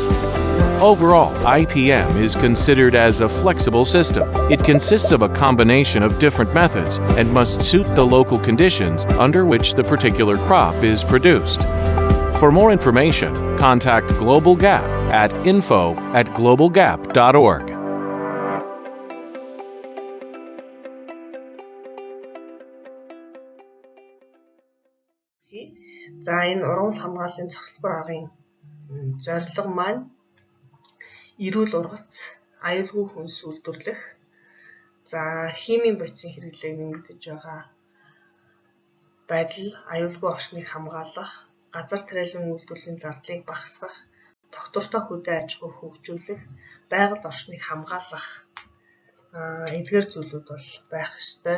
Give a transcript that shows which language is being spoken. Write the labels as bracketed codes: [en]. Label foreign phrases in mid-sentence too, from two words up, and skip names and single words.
[en] Overall, IPM is considered as a flexible system. It consists of a combination of different methods and must suit the local conditions under which the particular crop is produced. For more information, contact Global Gap at info@globalgap.org. [mn] За энэ ургамал хамгааллын цогцлбор агын зорилго маань эрүүл ургац, аюулгүй хүнс үйлдвэрлэх, за химийн бодисын хэрэглээг нэмэгдэж байгаа байдал, аюулгүй орчныг хамгаалах, газар тариалан үйлдвэрлэлийн зардлыг багасгах, тогтвортой хөдөө аж ахуйг хөгжүүлэх, байгаль орчныг хамгаалах эдгээр зүйлүүд бол байх ёстой.